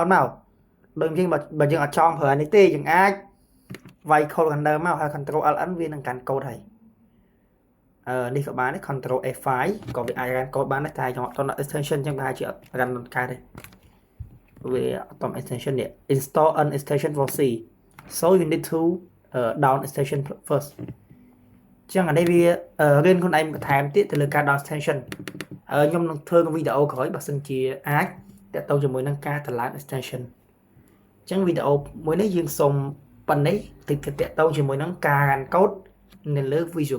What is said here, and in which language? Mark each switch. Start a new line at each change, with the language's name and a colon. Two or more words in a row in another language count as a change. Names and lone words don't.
Khmer: មកដូចជាបើយើងអត់ចង់ប្រើនេះទេយើងអាចវាយ
English: code runner
Khmer: មកហើយ
English: control ln
Khmer: វានឹងកាន់កូដហើយនេះក៏បានដែរ
English: control F5
Khmer: ក៏វាអាចកាន់កូដបានដែរតែខ្ញុំអត់ទាន់ extension អញ្ចឹងប្រហែលជាអត់កាន់កើតទេវាអត់ extension នេះ
English: install an extension for C so you need to down extension first
Khmer: ចឹងអានេះវារៀនខ្លួនឯងបន្ថែមទៀតទៅលើការ
English: down extension
Khmer: ខ្ញុំនឹងធ្វើវីដេអូក្រោយបើសិនជាអាចតាក់ទងជាមួយ នឹងការតម្លើង extension ចឹងវីដេអូមួយនេះយើងសូមប៉ុណ្ណេះតិចតាក់ទងជាមួយនឹងការរ៉ានកូដនៅលើ Visual